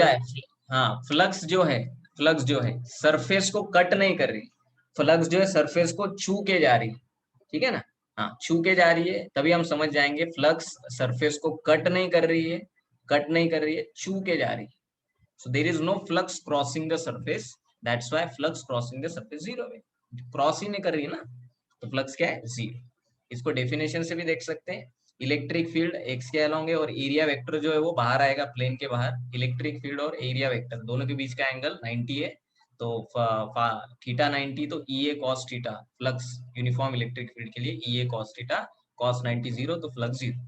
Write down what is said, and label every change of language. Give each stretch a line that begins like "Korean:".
Hindi: जाए। हाँ, फ्लक्स जो है सरफेस को कट नहीं कर रही, फ्लक्स जो है सरफेस को छू के जा रही है, ठीक है ना। हाँ, छू के जा रही है, तभी हम समझ जाएंगे फ्लक्स सरफेस को कट नहीं कर रही है, कट नहीं कर रही है, छू के जा रही है।
English: So there is no flux crossing the surface. That's why flux crossing the surface
Hindi: zero है, क्रॉस ही नहीं कर रही है ना, तो फ्लक्स क्या है, जीरो। इसको डेफिनेशन से भी देख सकते हैं, इलेक्ट्रिक फील्ड एक्स के अलोंग है और एरिया वेक्टर जो है वो बाहर आएगा प्लेन के बाहर। इलेक्ट्रिक फील्ड और एरिया वेक्टर दोनों के बीच का एंगल 90 है, तो थीटा 90, तो ई ए cos theta, flux uniform electric field के लिए ई ए कॉस थीटा, कॉस 90 जीरो, तो फ्लक्स जीरो।